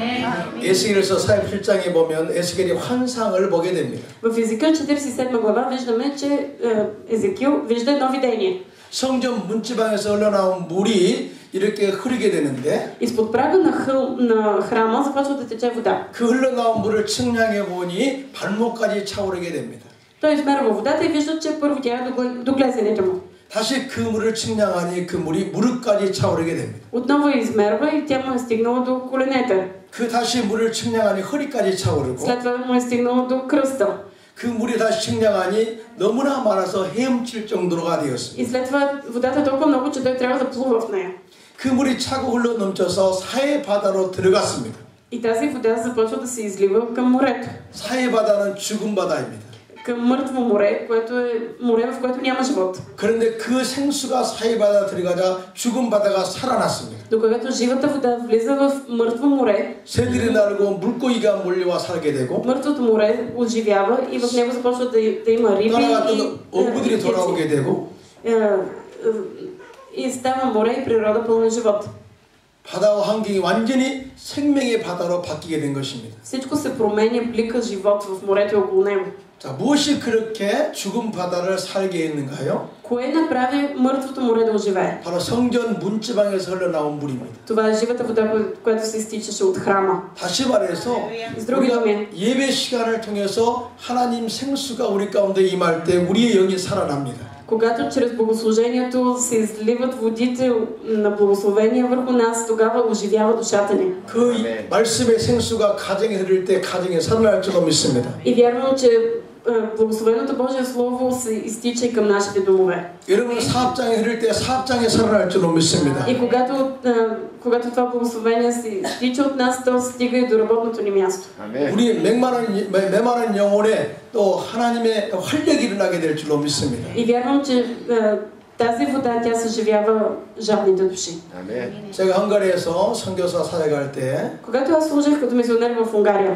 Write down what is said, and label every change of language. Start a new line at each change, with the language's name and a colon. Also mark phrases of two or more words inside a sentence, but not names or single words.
Korean: 에스겔에서 47장에 보면 에스겔이 환상을 보게 됩니다.
Bulgarian: В Езекил 47 глава виждаме, че Езекил вижда едно видение.
Korean: 성전 문지방에서 흘러나온 물이 이렇게 흐르게 되는데
Bulgarian: изпод прага на храма започва да тече вода.
Korean: 그 흘러나온 물을 측량해 보니 발목까지 차오르게 됩니다.
Bulgarian: Той измерва водата и вижда, че първо тя е до глезените му.
Korean: 다시 그 물을 측량하니 그 물이 무릎까지 차오르게 됩니다.
Bulgarian: Отново измерва и тя му е стигнала до коленете.
Korean: 그 다시 물을 측량하니 허리까지 차오르고
Bulgarian: след това му е стигнала до кръста.
Korean: 그 물이 다시 측량하니 너무나 많아서 헤엄칠 정도로가 되었습니다.
Bulgarian: И след това водата е толкова много, че той трябва да плува в нея.
Korean: 그 물이 차고 흘러 넘쳐서 사해 바다로 들어갔습니다.
Bulgarian: И тази вода започва да се излива към морето.
Korean: 사해 바다는 죽은 바다입니다.
Bulgarian: Към мъртво море, което е море, в което няма живот.
Korean: 그런데 그 생수가 사해 바다 들어가자 죽은 바다가 살아났습니다.
Bulgarian: Докато живата вода влиза в мъртво море,
Korean: 새들이 날고 물고기가 몰려와 살게 되고
Bulgarian: мъртвото море оживява и в него започва да има риби
Korean: 떠나갔던 어부들이 돌아오게 되고
Bulgarian: и става море и природа пълна живот.
Korean: 바다와 환경이 완전히 생명의 바다로 바뀌게 된 것입니다.
Bulgarian: Всичко се променя, блика живот в морето около него.
Korean: 자, 무엇이 그렇게 죽은 바다를 살게 했는가요?
Bulgarian: Кое направи мъртвото море да оживее?
Korean: 바로 성전 문지방에서 흘러나온 물입니다.
Bulgarian: Това е живата вода, която се изтичаше от храма.
Korean: 다시 말해서 우리가 예배 시간을 통해서 하나님 생수가 우리 가운데 임할 때 우리의 영이 살아납니다.
Bulgarian: Когато чрез богослужението се изливат водите на благословение върху нас, тогава оживява душата ни.
Korean: 그 말씀의 생수가 가정에 흐를 때 가정에 살아날 줄로 믿습니다.
Bulgarian: И вярвам, че благословеното Божие Слово се изтича и към нашите домове.
Korean: 여러분 사업장에 흐를 때 사업장에 살아날 줄로 믿습니다.
Bulgarian: И когато това благословение се изтича от нас, то стига и до работното ни място.
Korean: 우리 메마른 영혼에 또 하나님의 활력이 일어나게 될 줄로 믿습니다.
Bulgarian: И вярвам, че тази вода, тя съживява жадните души.
Korean: 제가 헝가리에서 선교사 사역할 때
Bulgarian: Когато аз служих като мисионер в Унгария,